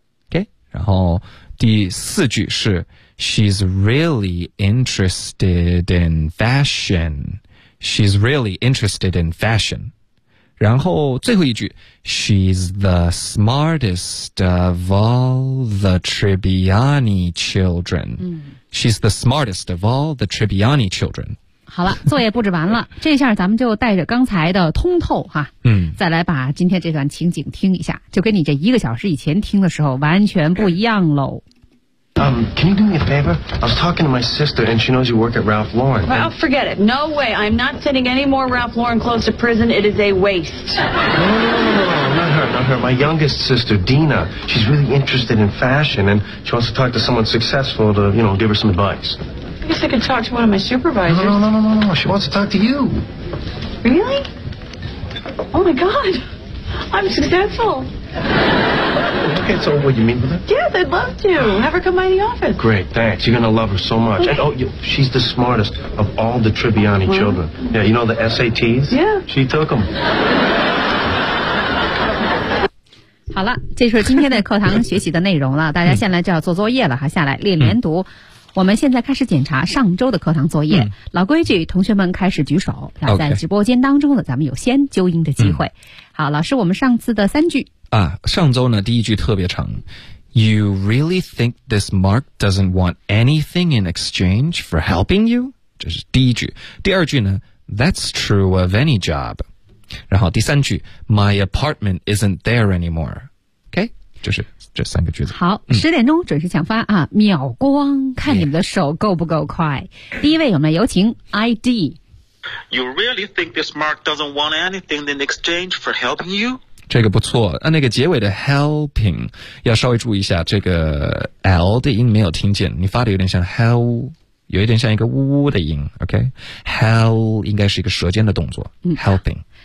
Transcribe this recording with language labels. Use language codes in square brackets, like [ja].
[en] Okay, [zh] 然后第四句是 [en] She's really interested in fashion, she's really interested in fashion. [zh] 然后最后一句 [en] She's the smartest of all the Tribbiani children.、嗯 She's the smartest of all the Tribbiani children. [zh] 好了，作业布置完了，这下咱们就带着刚才的通透哈，嗯，再来把今天这段情景听一下，就跟你这一个小时以前听的时候完全不一样喽。 [en] Can you do me a favor? I was talking to my sister, and she knows you work at Ralph Lauren. Well, I'll forget it. No way. I'm not sending any more Ralph Lauren clothes to prison. It is a waste. No, not her. My youngest sister, Dina, she's really interested in fashion, and she wants to talk to someone successful to, you know, give her some advice. I guess I could talk to one of my supervisors. No. She wants to talk to you. Really? Oh, my God. I'm successful. Okay, so what do you mean by that? Yes, I'd love to. Have her come by the office. Great, thanks. You're going to love her so much. Okay. And, she's the smartest of all the Tribbiani children. Yeah, you know the SATs? Yeah. She took them. [zh] 好了，这是今天的课堂学习的内容了。大家现在就要做作业了哈，下来练连读。我们现在开始检查上周的课堂作业。老规矩，同学们开始举手。那在直播间当中呢，咱们有先纠音的机会。好，老师，我们上次的三句。啊，上周呢，第一句特别长。 [en] You really think this Mark doesn't want anything in exchange for helping you? [zh] 这是第一句。第二句呢 , [en] That's true of any job. [zh] 然后第三句 [en] My apartment isn't there anymore [zh] OK 就是这三个句子好十点钟准时抢发啊！秒光看你们的手够不够快、第一位我们有请 ID [en] You really think this Mark doesn't want anything in exchange for helping you [zh] 这个不错那个结尾的 helping 要稍微注意一下这个 L 的音没有听见你发的有点像 hell有一点像一个呜呜的音 OK Hell 应该是一个舌尖的动作、Helping